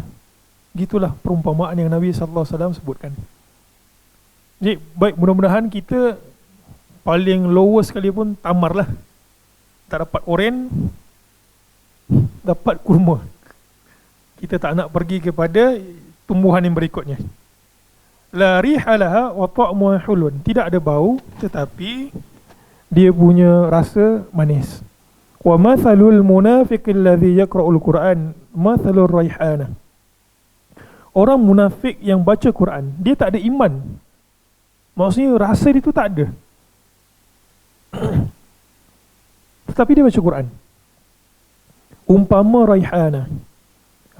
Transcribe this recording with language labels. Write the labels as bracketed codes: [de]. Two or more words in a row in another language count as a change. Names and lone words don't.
[ms] Gitulah perumpamaan yang Nabi SAW sebutkan. Jadi baik, mudah-mudahan kita paling lowest sekali pun tamar lah. Tak dapat oren, dapat kurma. Kita tak nak pergi kepada tumbuhan yang berikutnya. [ar] لا ريح لها وطعمها حلو. [ms] Tidak ada bau, tetapi dia punya rasa manis. [ar] ومثل المنافق الذي يقرأ القرآن مثل الريحانة. [ms] Orang munafik yang baca Quran, dia tak ada iman. Maksudnya rasa dia tu tak ada. Tetapi dia baca Quran. Umpama raihana.